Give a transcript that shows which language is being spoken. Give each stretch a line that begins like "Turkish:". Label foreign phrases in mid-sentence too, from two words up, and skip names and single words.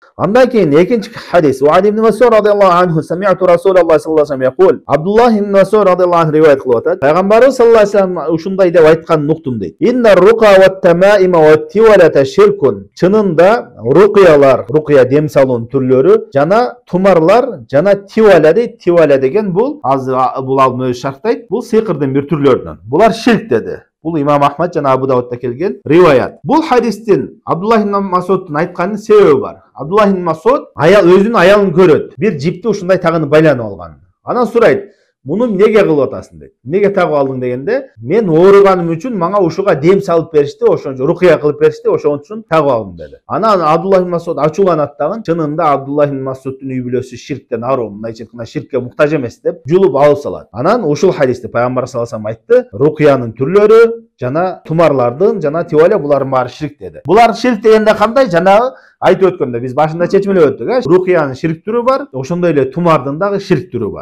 Kyrgyz: Андан кейін екінші хадис.
Arabic: وادي ابن مسعود رضي الله عنه سمعت رسول الله صلى الله عليه وسلم يقول.
Kyrgyz: Абдуллах ибн Мас'уд
Arabic: رضي الله عنه
Kyrgyz: риваят кылып атат. Пайгамбарыбыз
Arabic: صلى الله عليه وسلم
Kyrgyz: ушундай деп айтканын уктум дейт.
Arabic: إن الرقى والتمائم والتولة شرك.
Kyrgyz: Чынында рукия дем салуунун түрлөрү, жана тумарлар, жана тиваля дейт. Тиваля деген бул алым өзү шарттайт. Бул сыйкырдын бир түрлөрүнөн. Булар ширк деди. Бул имам Ахмад жана Абу Давудта келген риваят. Бул хадистин Абдуллах ибн Мас'удтун айтканынын себеби бар. Абдуллах ибн Мас'уд өзүнүн аялын көрөт. Бир жипти ушундай тагынып байланып алган. Анан сурайт: "Муну эмнеге кылып атасың?" дейт. "Эмнеге тагып алдың?" дегенде, "Мен ооруганым үчүн мага ушуга дем салып беришти, ошон үчүн рукия кылып беришти, ошон үчүн тагып алдым" деди. Анан Абдуллах ибн Мас'уд ачууланат дагы, чынында Абдуллах ибн Мас'удтун үй бүлөсү ширктен аруу, мындайча айтканда ширкке муктаж эмес деп жулуп алып салат. Анан ушул хадисти пайгамбар
Arabic: صلى الله عليه وسلم
Kyrgyz: айтты: "Рукиянын түрлөрү жана тумарлардын жана тиваля булардын баары ширк" деди. Булар ширк дегенде кандай? Жанагы айтып өткөндө биз башында чечмелеп өттүк. Рукиянын ширк түрү бар, ошондой эле тумардын дагы ширк түрү бар.